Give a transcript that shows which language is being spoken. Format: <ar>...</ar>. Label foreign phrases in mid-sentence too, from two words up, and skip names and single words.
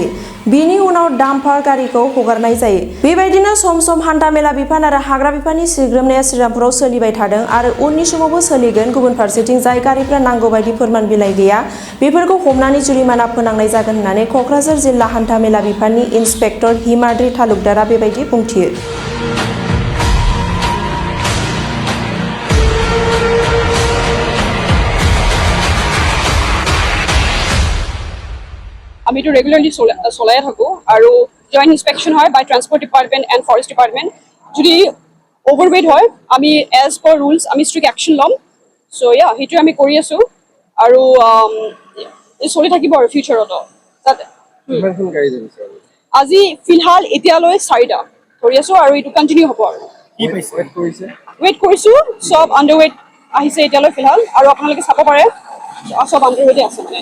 <brx>बिनि उनाव डाम्पार गारिखौ हगारनाय जायो। बेबायदिनो सम सम हान्थामेला बिफान आरो हाग्रा बिफाननि सिग्रोमनाया श्रीरामपुराव सोलिबाय थादों आरो उननि समावबो सोलिगोन। गुबुन फारसेथिं जाय गारिफ्रा नांगौ बायदि फोरमान बिलाइ गैया बेफोरखौ हमनानै जुरिमाना फोनांनाय जागोन होननानै क'क्राझार जिल्ला हान्थामेला बिफाननि इन्सपेक्टर हिमाद्रि तालुकदारा बेबायदि बुंथियो।</brx> <as>আমি তো রেগুলারলি চলাই থাকো আৰু</as> <en>joint inspection</en> <as>হয়</as> <en>by transport department and forest department.</en> <as>যদি ওভারওয়েট হয় আমি</as> <en>as per rules</en> <as>আমি</as> <en>strict action</en> <as>ল'ম। সো ইয়া সেইটো আমি কৰি আছো আৰু চলি থাকিব আৰু ফিউচাৰতো যাতে। আজি ফিলহাল এতিয়ালৈ 4টা কৰি আছো আৰু এইটো কন্টিনিউ হ'ব আৰু। ৱেইট কৰিছো সব আণ্ডাৰৱেট আহিছে এতিয়ালৈ ফিলহাল আৰু আপোনালোকে চাব পাৰে সব আণ্ডাৰৱেটে আছে মানে।</as>